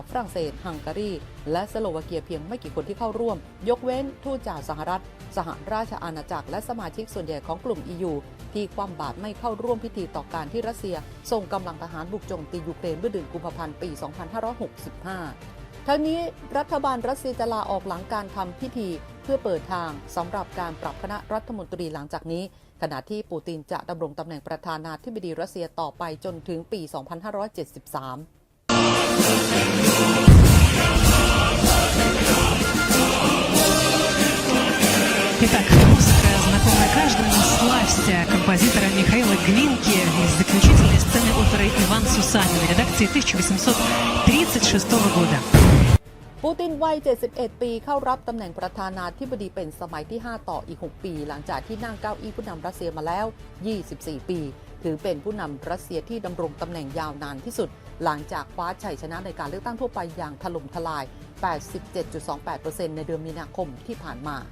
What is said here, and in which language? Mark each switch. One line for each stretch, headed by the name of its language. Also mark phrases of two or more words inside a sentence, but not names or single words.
Thai: ฝรั่งเศสฮังการีและสโลวาเกียเพียงไม่กี่คนที่เข้าร่วมยกเว้นทูตจากสหรัฐสหราชอาณาจักรและสมาชิกส่วนใหญ่ของกลุ่ม EU ที่คว่ำบาตรไม่เข้าร่วมพิธีต่อการที่รัสเซียส่งกำลังทหารบุกโจมตียูเครนเมื่อเดือนกุมภาพันธ์ปี 2565 ทั้งนี้รัฐบาลรัสเซียจะลาออกหลังการทำพิธีเพื่อเปิดทางสำหรับการปรับคณะรัฐมนตรีหลังจากนี้ขณะที่ปูตินจะดำรงตำแหน่งประธานาธิบดีรัสเซียต่อไปจนถึงปี 2573
Russian: Итак, музыка, знакомая каждому, «Славься» композитора Михаила Глинки из заключительной сцены оперы «Иван Сусанин» редакции 1836 года.
Thai: ปูตินวัย 71 ปีเข้ารับตำแหน่งประธานาธิบดีเป็นสมัยที่ 5 ต่ออีก 6 ปีหลังจากที่นั่งเก้าอี้ผู้นำรัสเซียมาแล้ว 24 ปีถือเป็นผู้นำรัสเซียที่ดำรงตำแหน่งยาวนานที่สุดหลังจากคว้าชัยชนะในการเลือกตั้งทั่วไปอย่างถล่มทลาย 87.28% ในเดือนมีนาคมที่ผ่านมา